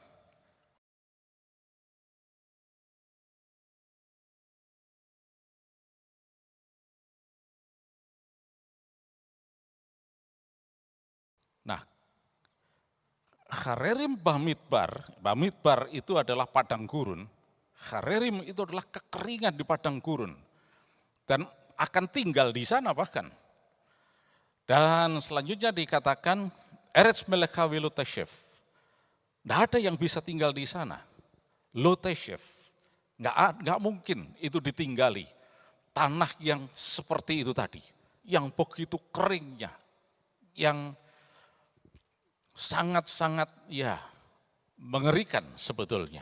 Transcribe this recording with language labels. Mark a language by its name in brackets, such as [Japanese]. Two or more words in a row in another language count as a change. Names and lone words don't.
[Indonesian] Nah, [Hebrew] חררים במדבר [Indonesian] itu adalah padang gurun. Harerim itu adalah kekeringan di padang gurun. Dan akan tinggal di sana bahkan. Dan selanjutnya dikatakan [Hebrew] ארץ מלחה ולא תשב. [Indonesian] Tidak ada yang bisa tinggal di sana. Loteshef. Nggak mungkin itu ditinggali. tanah yang seperti itu tadi, yang begitu keringnya, yang sangat-sangat ya mengerikan sebetulnya.